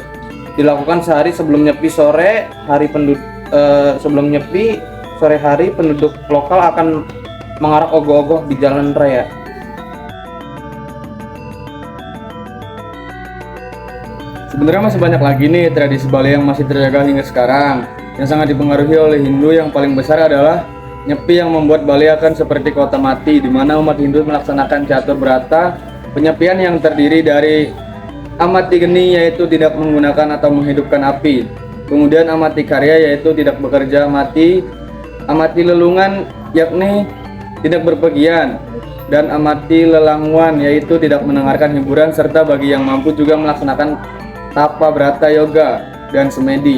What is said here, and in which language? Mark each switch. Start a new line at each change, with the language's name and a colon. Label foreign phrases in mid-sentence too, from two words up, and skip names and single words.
Indonesian: Dilakukan sehari sebelum Nyepi sore hari sore hari penduduk lokal akan mengarak ogoh-ogoh di jalan raya. Sebenarnya masih banyak lagi nih tradisi Bali yang masih terjaga hingga sekarang, yang sangat dipengaruhi oleh Hindu. Yang paling besar adalah Nyepi yang membuat Bali akan seperti kota mati, di mana umat Hindu melaksanakan catur berata, penyepian yang terdiri dari amati geni yaitu tidak menggunakan atau menghidupkan api, kemudian amati karya yaitu tidak bekerja mati, amati lelungan yakni tidak berpergian, dan amati lelangwan yaitu tidak mendengarkan hiburan, serta bagi yang mampu juga melaksanakan tapa brata yoga dan semedi.